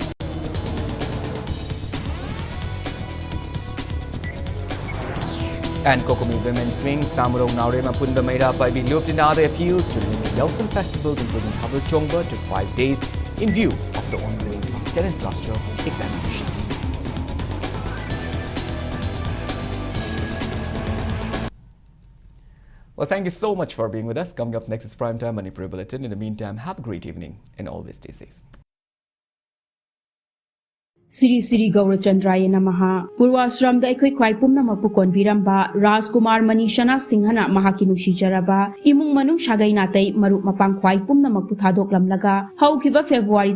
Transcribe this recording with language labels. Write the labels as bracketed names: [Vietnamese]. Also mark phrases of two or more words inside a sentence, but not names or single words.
[English] And Kokomi Women's Wing, Samurong Naurema Punda Maida Paibi looped in other appeals to limit Yelson festivals, including Habal Chongba, to 5 days in view of the ongoing Class 10 and Class 12 examination. Well, thank you so much for being with us. Coming up next is Primetime Manipur Bulletin. In the meantime, have a great evening and always stay safe. [Sanskrit] Siri Siri Gaura Chandraya Namaha [Manipuri] Purwasram da Equi Kwaipum Namapu Konviramba Rajkumar Manishana Singhana Mahakinu Jaraba Imung Manung Shagai Natai Maru Mapang Kwaipum Namapu Thadok Lamlaga How Kiba February